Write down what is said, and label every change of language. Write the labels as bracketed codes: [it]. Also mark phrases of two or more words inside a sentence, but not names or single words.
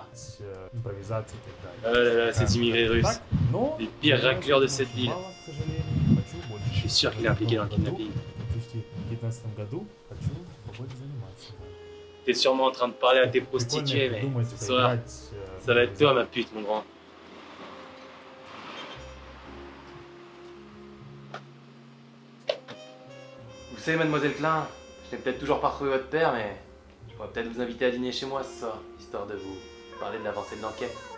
[ru] Импровизации и так далее. [fr] Oh là là, ces immigrés russes. [ru] Так, но [fr] Les pires racleurs de cette ville. [ru] мало, к сожалению. Хочу больше. [fr] Je suis sûr qu'il est impliqué dans le kidnapping. [ru] В 2015 году хочу побольше заниматься. [fr] T'es sûrement en train de parler à tes prostituées, mais ce soir, ça va être toi, ma pute, mon grand. Vous savez, mademoiselle Klein, je n'ai peut-être toujours pas retrouvé votre père, mais je pourrais peut-être vous inviter à dîner chez moi ce soir, histoire de vous parler de l'avancée de l'enquête.